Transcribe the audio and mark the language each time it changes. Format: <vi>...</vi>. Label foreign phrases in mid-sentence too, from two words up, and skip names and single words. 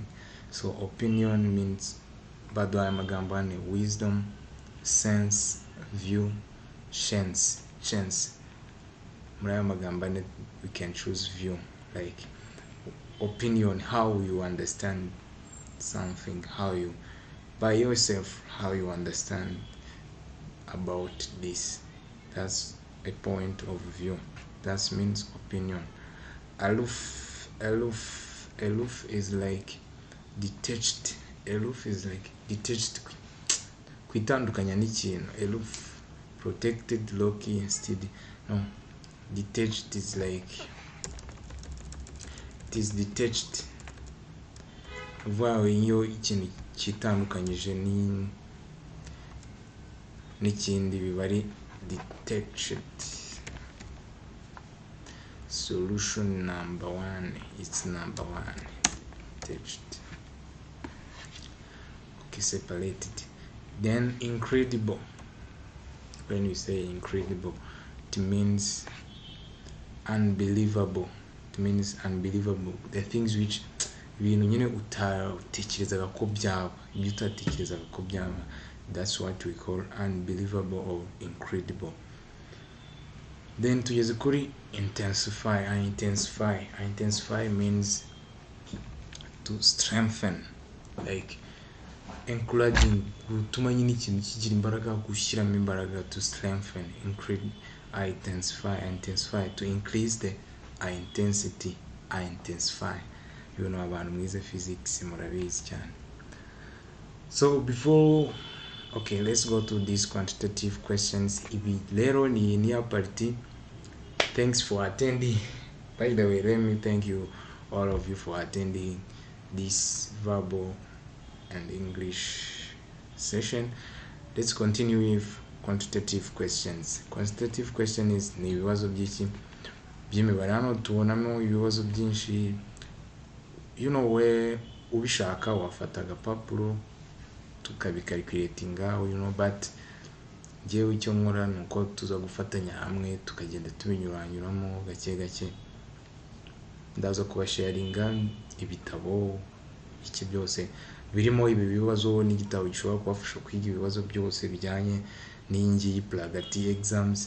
<en>So opinion means</en> <rw>bado aya magambo ane:</rw> <en>wisdom, sense, view, chance.</en> <rw>Muri aya magambo ane</rw> <en>we can choose view, like opinion, how you understand something, how you by yourself, how you understand about this. That's a point of view. That means opinion. Aloof is like detached. Aloof is like detached,</en> <rw>kwitandukanya n'ikintu.</rw> <en>Aloof, protected, low-key, steady. No, detached is like it is detached.</en> <rw>Vuba iyo ikintu kitandukanyije n'ikindi biba ari detached.</rw> <en>Solution number 1, it's number 1, detached. Okay, separated. Then incredible. When you say incredible, it means unbelievable. It means unbelievable. The things which</en> <rw>ibintu nyine utatekerezaga ko byaba, ibyo utatekerezaga ko byaba,</rw> <en>that's what we call unbelievable or incredible.</en> <rw>Then tugeze kuri intensify.</rw> <en>Intensify means to strengthen, like encouraging,</en> <rw>gutuma nyine ikintu kigira imbaraga, gushyiramo imbaraga,</rw> <en>to strengthen. Intensify, to increase the intensity. Intensify, you know,</en> <rw>abantu mwize physics murabizi cyane.</rw> <en>So before, okay, let's go to these quantitative questions.</en> <rw>Ibi rero ni niya party.</rw> <en>Thanks for attending. By the way, let me thank you, all of you, for attending this verbal and English session. Let's continue with quantitative questions. Quantitative question is</en> <rw>ni ibibazo by'imibare. Hano tubonamo ibibazo byinshi,</rw> <en>you know, where</en> <rw>ubishaka wafata agapapuro tukabicalculatinga,</rw> <en>you know,</en> <rw>but jewe icyo nkora nuko tuza gufatanya hamwe tukagenda tubinyuranyuramo gake gake. Ndaza kubasharinga ibitabo iki byose birimo ibi bibazo, n'igitabo gishobora kubafasha kwiga ibibazo byose bijyanye n'ingi Pragatii exams.</rw>